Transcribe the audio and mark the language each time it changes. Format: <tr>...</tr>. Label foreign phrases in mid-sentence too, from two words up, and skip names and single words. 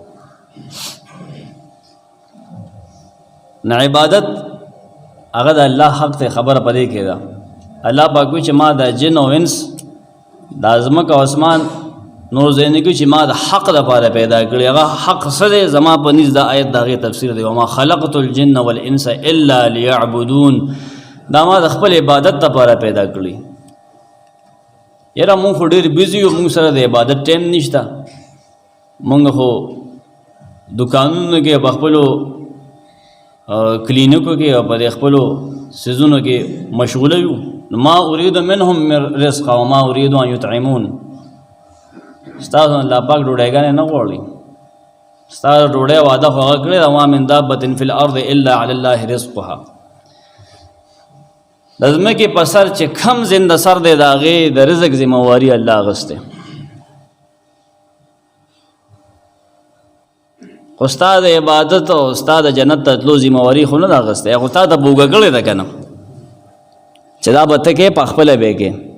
<ps>نه عبادت هغه د الله حق ته خبره په دې کې ده. الله پاک وایي چې ما د جن او انس د ځمکه او اسمان نور ځای نه کوي چې ما د حق دپاره پیدا کړي. هغه حق څه دی زما په نزد د آیت د هغې تفسیر دی</ps> <ar>وما خلقت الجن والانس الا لیعبدون.</ar> <ps>دا ما د خپل عبادت دپاره پیدا کړي. یاره مونږ خو ډېر بیزي یو، مونږ سره د عبادت ټایم نشته. مونږ خو دکانونو کې په خپلو کلینیکو کې او په خپلو سیزونو کې مشغوله یو.</ps> <ar>ما اريد منهم من رزق وما اريد ان يطعمون.</ar> <ps>ستاسو الله پاک ډوډۍ نه غواړي، ستاسو ډوډۍ وعده خو هغه کړې ده</ps> <ar>وما من دابة فی الارض الا علی الله رزقها.</ar> <ps>د ځمکې په سر چې کم زنده سر دی د هغې د رزق ذمهواري الله اخیستی. خو ستا د عبادت او ستا د جنت ته تلو ذمهواري خو نه ده اخیستی، خو تا ته بوږه کړې ده که نه چې دا به ته کې په خپله به کې.</ps>